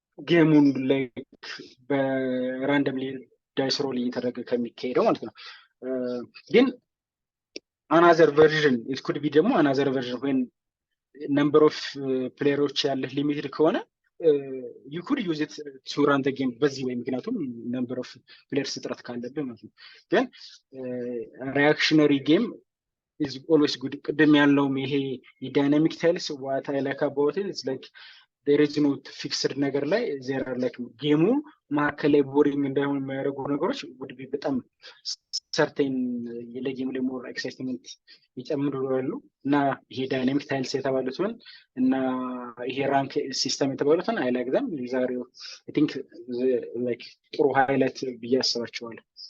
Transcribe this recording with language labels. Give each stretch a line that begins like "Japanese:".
Amharic: ጌሙን
English: like በrandomly dice roll
Amharic: እየተደረገ ከሚካሄደው ማለት ነው።
English: ግን another version it could be ደግሞ another version when number of players
Amharic: ያለህ ሊሚትድ ከሆነ
English: you could use it to run the game
Amharic: በዚህ ወይ ምክንያቱም
English: number of players
Amharic: እጥረት ካለብህ ማለት ነው።
English: ግን reactionary game is always good.
Amharic: ቅድም ያለውም ይሄ የዳይናሚክ ታይልስ
English: what I like about it is like there is no fixed
Amharic: ነገር ላይ
English: there are like
Amharic: ጌሙ ማዕከል ላይ ቦሪንግ እንዳይሆን የሚያደርጉ ነገሮች
English: would be
Amharic: በጣም certain ለጌም ላይ
English: more excitement
Amharic: ይጨምራሉ እና ይሄ ዳይናሚክ ታይልስ የተባሉትን እና ይሄ ራንክ ሲስተም የተባሉትን
English: I like them. These are I think like
Amharic: ጥሩ ሃይላይት ብዬ አስባቸዋለሁ።